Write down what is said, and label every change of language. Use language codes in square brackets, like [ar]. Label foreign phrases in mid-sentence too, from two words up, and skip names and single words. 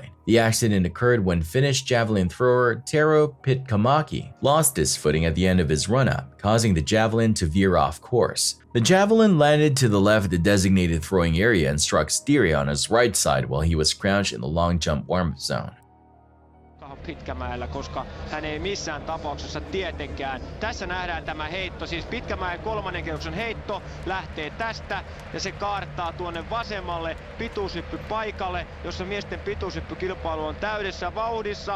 [en] The accident occurred when Finnish javelin thrower Tero Pitkämäki lost his footing at the end of his run-up, causing the javelin to veer off course. The javelin landed to the left of the designated throwing area and struck Stiri on his right side while he was crouched in the long jump warm-up zone. [fi] Pitkämäellä, koska hän ei missään tapauksessa tietenkään. Tässä nähdään tämä heitto, siis Pitkämäen 3. kierroksen heitto lähtee tästä ja se kaartaa tuonne vasemmalle pituushyppypaikalle, jossa miesten pituushyppykilpailu on täydessä vauhdissa.